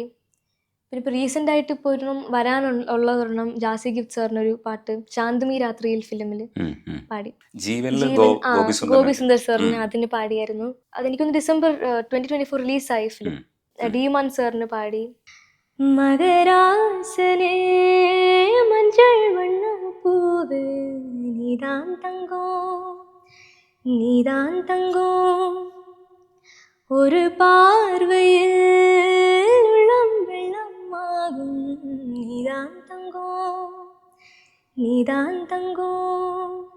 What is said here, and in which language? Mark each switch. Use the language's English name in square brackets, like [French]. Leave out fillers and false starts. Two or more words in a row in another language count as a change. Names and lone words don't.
[Malayalam] പിന്നെ ഇപ്പോൾ റീസെൻ്റ് ആയിട്ട് ഇപ്പോൾ വരാനുള്ളതൊരെണ്ണം ജാസി ഗിഫ്റ്റ് സാറിനൊരു പാട്ട് ചാന്ദമി രാത്രിയിൽ ഫിലിമിൽ പാടി. ഗോപി സുന്ദർ സാറിന് അതിന് പാടിയായിരുന്നു. അതെനിക്കൊന്ന് ഡിസംബർ 2024 റിലീസായി ഫിലിം. ഡിമാൻ സാറിന് പാടി. [Tamil] மகராசனே மஞ்சள் வண்ண பூவு நீதான் தங்கம் நீதான் தங்கம் ஒரு பார்வையில் உள்ளம் வெள்ளமாகும் நீதான் தங்கம் நீதான் தங்கம்